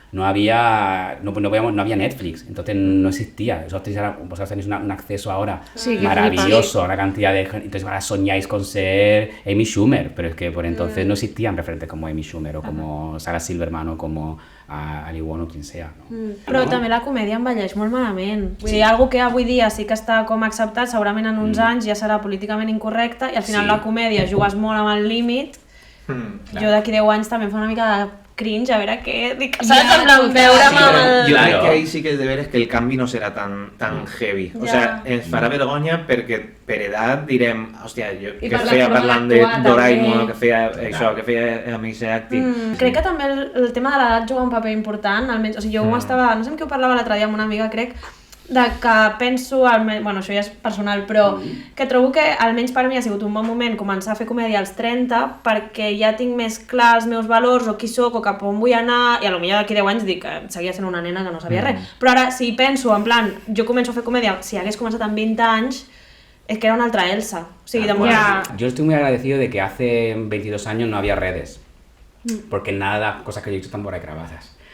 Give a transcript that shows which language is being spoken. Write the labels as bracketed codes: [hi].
[es] no había Netflix, entonces no existía. Vosotros tenéis un acceso ahora maravilloso a una cantidad de gente, entonces ahora soñáis con ser Amy Schumer, pero es que por entonces no existían referentes como Amy Schumer o como Sarah Silverman o como Ali Wong o quien sea. No? [ca] Però també la comèdia envelleix molt malament. O sigui, algo que avui dia sí que està com acceptat, segurament en uns anys ja serà políticament incorrecte i al final la comèdia jugues molt amb el límit. Jo d'aquí 10 anys també em fa una mica de cringe, a veure què dic, saps? En plan, veure'm amb el... Jo crec que ahí sí que és de veres que el canvi no serà tan heavy. [es] O sea, [ca] ens farà vergonya perquè per edat direm, hòstia, jo que feia parlant de Doraemon, que feia això, que feia Amics Active. Crec que també el tema de l'edat juga un paper important, almenys, o sigui, jo ho estava, no sé amb què ho parlava l'altre dia amb una amiga, crec, de que penso, bueno, això ja és personal, però que trobo que almenys per mi ha sigut un bon moment començar a fer comèdia als 30 perquè ja tinc més clar els meus valors o qui sóc o cap on vull anar i potser d'aquí 10 anys dic que seguia sent una nena que no sabia res, però ara si penso en plan, jo començo a fer comèdia, si hagués començat amb 20 anys [es] es que [ca] era una altra Elsa, o sigui, [es] Yo estoy muy agradecido de que hace 22 años no había redes, porque nada, cosas que yo he dicho están por ahí grabadas.